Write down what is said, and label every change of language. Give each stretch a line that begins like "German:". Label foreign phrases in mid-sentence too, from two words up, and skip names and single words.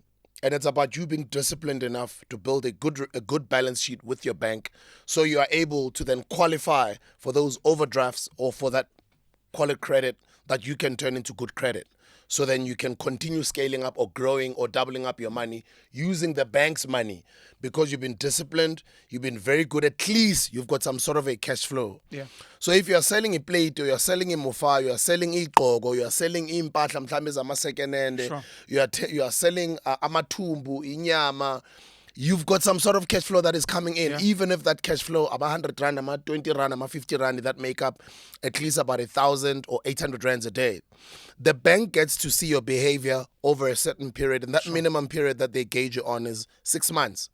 English: And it's about you being disciplined enough to build a good balance sheet with your bank, so you are able to then qualify for those overdrafts or for that quality credit that you can turn into good credit. So then you can continue scaling up or growing or doubling up your money using the bank's money, because you've been disciplined, you've been very good, at least you've got some sort of a cash flow. Yeah. So if you are selling a plate, or you are selling a mofa, you are selling iqogo, you are selling
Zulu: impahla mhlambe zama
English: second hand, Sure. you are selling
Zulu: amathumbu, inyama,
English: you've got some sort of cash flow that is coming in. Yeah. Even if that cash flow, about 100 rand, about 20 rand, about 50 rand, that make up at least about 1,000 or 800 rands a day. The bank gets to see your behavior over a certain period, and that Sure. minimum period that they gauge you on is 6 months.